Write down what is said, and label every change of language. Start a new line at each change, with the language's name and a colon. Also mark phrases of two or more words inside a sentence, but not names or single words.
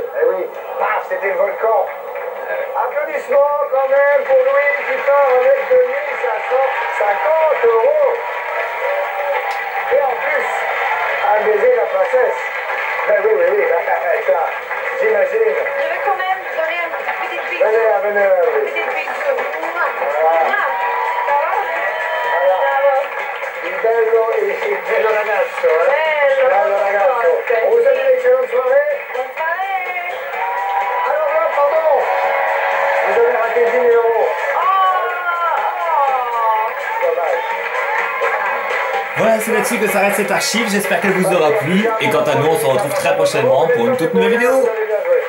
French: Eh oui, paf, c'était le volcan. Applaudissements quand même pour Louis qui part avec 2550 €. Et en plus, un baiser de la princesse. Ben oui, tiens, j'imagine. Je veux quand même donner un petit bisou. Venez là, Un oui. petit bisou. Voilà. Ça va? Voilà. Ça va.
Italian: Il bello ragazzo, Bello ragazzo. ragazzo.
French: On vous souhaite une excellente soirée. Bonne soirée. Alors là, pardon, vous avez raté 10 000 €. Oh. Dommage. Voilà, c'est là-dessus que s'arrête cette archive. J'espère qu'elle vous aura plu. Et quant à nous, on se retrouve très prochainement pour une toute nouvelle vidéo.